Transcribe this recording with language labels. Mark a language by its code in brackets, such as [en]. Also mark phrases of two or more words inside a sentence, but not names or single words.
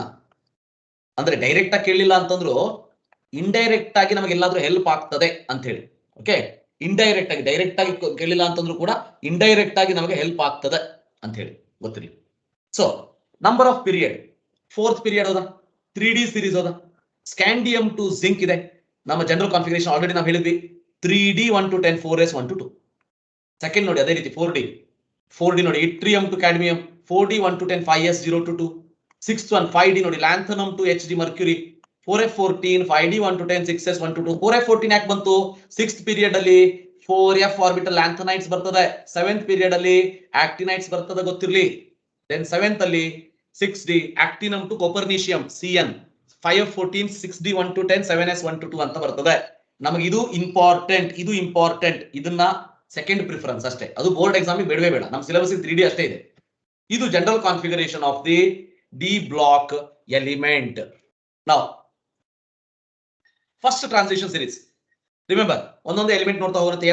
[kn] ಅಂದ್ರೆ ಡೈರೆಕ್ಟ್ ಆಗಿ ಕೇಳಲಿಲ್ಲ ಅಂತಂದ್ರು ಇಂಡೈರೆಕ್ಟ್ ಆಗಿ ನಮಗೆ ಎಲ್ಲಾದ್ರೂ ಹೆಲ್ಪ್ ಆಗ್ತದೆ ಅಂತ ಹೇಳಿ. ಓಕೆ, ಇಂಡೈರೆಕ್ಟ್ ಆಗಿ, ಡೈರೆಕ್ಟ್ ಆಗಿ ಕೇಳಿಲ್ಲ ಅಂತಂದ್ರು ಕೂಡ ಇಂಡೈರೆಕ್ಟ್ ಆಗಿ ನಮಗೆ ಹೆಲ್ಪ್ ಆಗ್ತದೆ ಅಂತ ಹೇಳಿ ಗೊತ್ತಿರಲಿ. [en] so number of period, 4th period ಹೋದ, 3D series ಹೋದ. scandium to zinc [kn] ಇದೆ. ನಮ್ಮ [en] general configuration already [kn] ನಾವು ಹೇಳಿದ್ವಿ, [en] 3D 1 to 10 4s 1 to 2. [kn] ಸೆಕೆಂಡ್ ನೋಡಿ ಅದೇ ರೀತಿ 4D ನೋಡಿ, [en] yttrium to cadmium 4D 1 to 10 5s 0 to 2. 6th one 5D ನೋಡಿ, lanthanum to Hd mercury 4f14 5D 1 to 10 6s 1 to 2. [kn] 4f14 ಯಾಕೆ ಬಂತು? [en] 6th period [kn] ಅಲ್ಲಿ [en] 4f orbital lanthanides [kn] ಬರ್ತದೆ, [en] 7th period [kn] ಅಲ್ಲಿ ಆಕ್ಟಿನೈಟ್ಸ್ ಬರ್ತದೆ, ಗೊತ್ತಿರಲಿ. [en] then 7th ಅಲ್ಲಿ 6D actinum to copernicium Cn 5f14 6D 1 to 10 7s 1 to 2 [kn] ಅಂತ ಬರ್ತದೆ. ನಮಗೆ ಇದು ಇಂಪಾರ್ಟೆಂಟ್, ಇದನ್ನ [en] second preference [kn] ಅಷ್ಟೇ. [en] ಅದು board exam [kn] ಬೇಡವೇ ಬೇಡ, ನಮ್ಮ [en] syllabus 3D [kn] ಅಷ್ಟೇ ಇದೆ. ಇದು [en] general configuration of the d block element. [kn] ನಾವು [en] first transition series, remember, [kn] ಒಂದೊಂದು ಎಲಿಮೆಂಟ್ ನೋಡ್ತಾ ಹೋಗುತ್ತೆ.